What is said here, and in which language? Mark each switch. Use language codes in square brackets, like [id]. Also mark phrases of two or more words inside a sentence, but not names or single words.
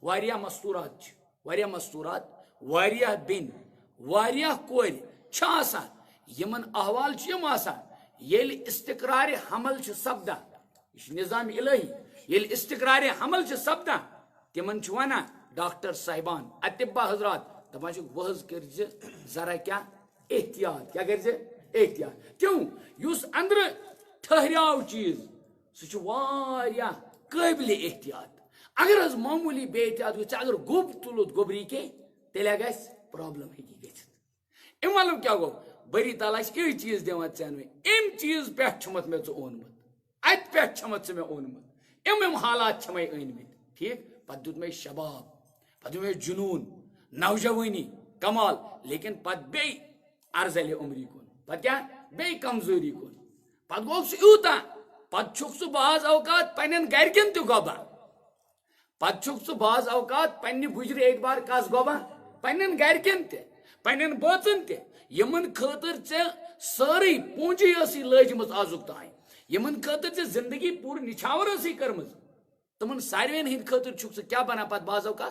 [ks] واریاہ مستورات چھ، واریاہ مستورات، واریاہ بین، واریاہ کور چھ آسان. یمن احوال چھ یم آسان یل استقرار حمل چھ سپدان. یہ نظام الہی. یل استقرار حمل چھ سپدان تمن چھ ونان ڈاکٹر صاحبان، اطباء حضرات دپان چھ وحظ کرز ذرا کیا احتیاط، کیا کرز احتیاط. کیوں؟ اس اندر ٹھہراو چیز سہ واریاہ قابل احتیاط. اگر حض معمولی بے احتیاط گھس، اگر گوب تلوت گوبری کے تیل گھس پرابلم ہیکی گژھت. ام معلوم کیا گو؟ بری تعالیٰ یہ چیز دِوان ژےٚ ام چیز پہ چھمت مے ژٕ اونمت، ات پہ چھمت ژٕ مے اونمت، ام حالات چھ مے أنمٕتۍ. ٹھیک؟ پتہ دیت مے شباب، پتہ دیت مے جنون، نوجوانی، کمال. لیکن پتہ بیٚیہِ ارزل عمری کن، پتہ کیا بیٚیہِ کمزوری کن. پتہ گوٚو سُہ یوٗتاہ، پتہ چھُکھ ژٕ بعض اوقات پننٮ۪ن گرِکٮ۪ن تہِ گۄبان، پتہ چھُکھ ژٕ بعض اوقات پننہِ بُجرِ اعتبار کس گۄبان؟ پننٮ۪ن گرِکٮ۪ن تہِ، پننٮ۪ن بٲژن تہِ، یمن خاطر ژےٚ سٲرٕے پوٗنٛجی ٲسٕے لٲجمٕژ آزُک تانۍ، یمن خاطر ژےٚ زندگی پوٗرٕ نچھاور ٲسٕے کٔرمٕژ، تمن ساروین ہٕنٛدۍ خاطر چھُکھ ژٕ کیٛاہ بنان پتہٕ بعض اوقات؟